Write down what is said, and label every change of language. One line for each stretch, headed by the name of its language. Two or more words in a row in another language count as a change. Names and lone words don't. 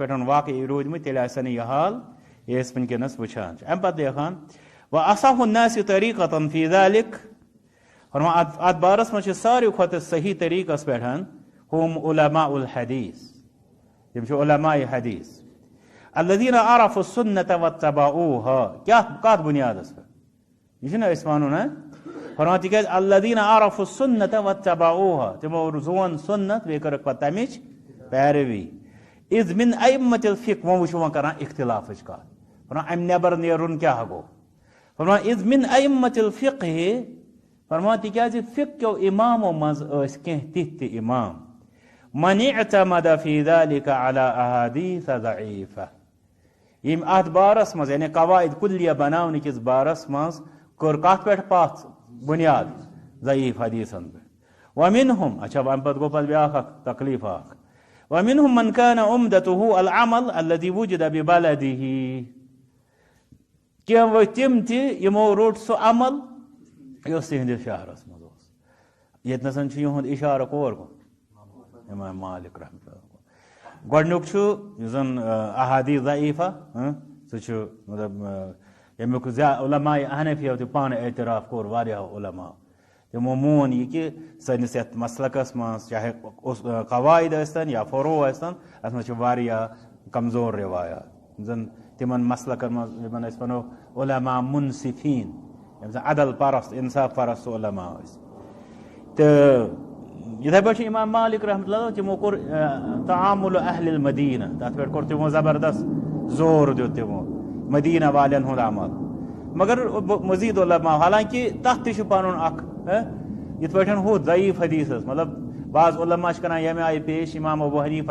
Kashmiri: پٮ۪ٹھ واقعی روٗدمٕتۍ تیٚلہِ آسہِ نہٕ یہِ حال یہِ أسۍ وٕنکیٚنس وٕچھان چھِ امہِ پتہٕ لیکھان
Arabic: وَأَصَحُ النَّاسِ طریٖقَةً فی ذلِک
Kashmiri: فرمان اتھ بارس منٛز چھِ ساروی کھۄتہٕ صحیح طریقس پٮ۪ٹھ
Arabic: ہم علماء الحدیث
Kashmiri: تِم چھِ علماء حدیث
Arabic: الذین عرفوا السنة واتبعوها
Kashmiri: کتھ بنیادس پٮ۪ٹھ یہ چھُنہ أسۍ ونُن فرمان تِکیٛازِ
Arabic: الذین عرفوا السنة واتبعوها
Kashmiri: تِمو زون سنت بیٚیہِ کٔرٕکھ پتہٕ تمِچ پیروی
Arabic: اذ من ائمة الفقه
Kashmiri: وۄنۍ وٕچھو وۄنۍ کران اختلافٕچ کتھ فرمان امہِ نیبر نیرُن کیٛاہ گوٚو فرمان
Arabic: اذ من ائمة الفقه
Kashmiri: فرمان تِکیٛازِ فقہ کیو امامو منٛز ٲسۍ کینٛہہ تِتھۍ تہِ امام
Arabic: من اعتمد فی ذلك على احادیث ضعیفہ
Kashmiri: یم اتھ بارس منٛز یعنی قواعد کلیہ بناونہٕ کِس بارس منٛز کٔر کتھ پٮ۪ٹھ پتھ بنیاد ضعیف حدیثن پٮ۪ٹھ ومنہم اچھا امہِ پتہٕ گوٚو پتہٕ بیاکھ اکھ تکلیف اکھ
Arabic: ومنہم من كان عمدته العمل الذي وجد ببلده
Kashmiri: کینٛہہ تِم تہِ یِمو روٚٹ سُہ عمل یُس تِہنٛدِس شہرس منٛز اوس ییٚتنس چھُ یِہُنٛد اِشارٕ کور گوٚو امام مالک رحمۃ اللہ گۄڈنیُک چھُ یُس زن احادیث ضعیفہ سُہ چھُ مطلب ییٚمیُک علماء حنفیو تہِ پانہٕ اعتراف کوٚر واریاہو علماء تِمو مون یہِ کہِ سٲنِس یتھ مسلکس منٛز چاہے قواعد ٲسۍتن یا فروع ٲسۍتن اتھ منٛز چھِ واریاہ کمزور روایات زن تمن مسلکن منٛز یِمن أسۍ ونو علماء منصفین یِم زن عدل پرست انصاف پرست علماء ٲسۍ تہٕ یِتھے پٲٹھۍ چھُ امام مالک رحمۃ اللہ تِمو کوٚر
Arabic: تعامل اہل المدینہ
Kashmiri: تتھ پٮ۪ٹھ کوٚر تِمو زبردست زور دیُت تِمو مدینہ والٮ۪ن ہُنٛد عمل مگر مزید علماء حالانکہ تتھ تہِ چھُ پنُن اکھ یِتھ پٲٹھۍ ہُہ ضعیف حدیثس مطلب بعض علماء چھِ کران ییٚمہِ آیہِ پیش امام ابو حنیفہ